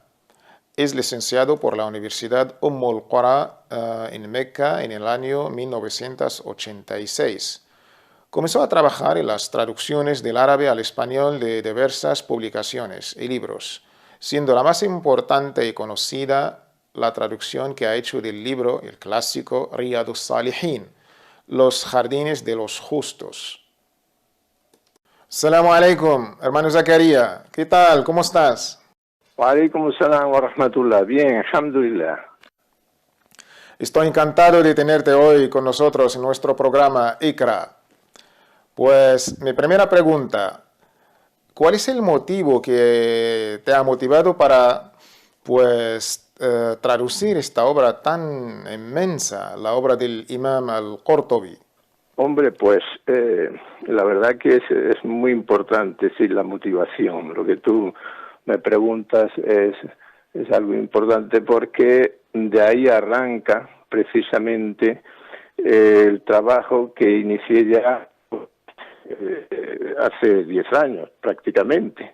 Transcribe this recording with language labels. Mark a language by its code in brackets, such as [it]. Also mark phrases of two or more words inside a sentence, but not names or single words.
[es] Es licenciado por la Universidad al-Qura en Meca en el año 1986. Comenzó a trabajar en las traducciones del árabe al español de diversas publicaciones y libros, siendo la más importante y conocida la traducción que ha hecho del libro, el clásico Riyadus Salihin, Los Jardines de los Justos. [ar] السلام عليكم, [es] hermano Zakaria. ¿Qué tal? ¿Cómo estás? [ar] وعليكم السلام ورحمة الله. [es] Bien, alhamdulillah. Estoy encantado de tenerte hoy con nosotros en nuestro programa Iqra. Mi primera pregunta, ¿cuál es el motivo que te ha motivado para traducir esta obra tan inmensa, la obra del imam al-Qurtubi? Hombre, la verdad que es muy importante, sí, la motivación. Lo que tú me preguntas es algo importante porque de ahí arranca precisamente el trabajo que inicié ya hace 10 años prácticamente.